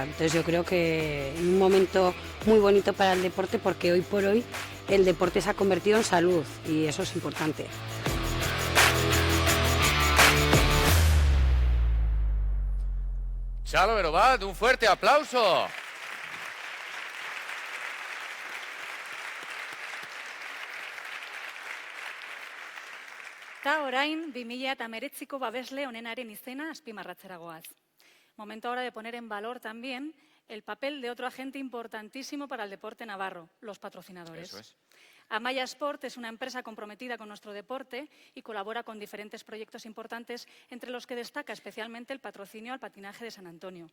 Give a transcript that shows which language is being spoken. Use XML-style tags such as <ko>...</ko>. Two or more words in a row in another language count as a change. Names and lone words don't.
<es>Entonces yo creo que es un momento muy bonito para el deporte, porque hoy por hoy el deporte se ha convertido en salud y eso es importante. Chalo Berobat, un fuerte aplauso.</es> <eu>Eta orain 2019ko babesle onenaren izena azpimarratzera goaz.</eu> <es>Momento ahora de poner en valor también el papel de otro agente importantísimo para el deporte navarro, los patrocinadores. Eso es. Amaya Sport es una empresa comprometida con nuestro deporte y colabora con diferentes proyectos importantes, entre los que destaca especialmente el patrocinio al patinaje de San Antonio.</es>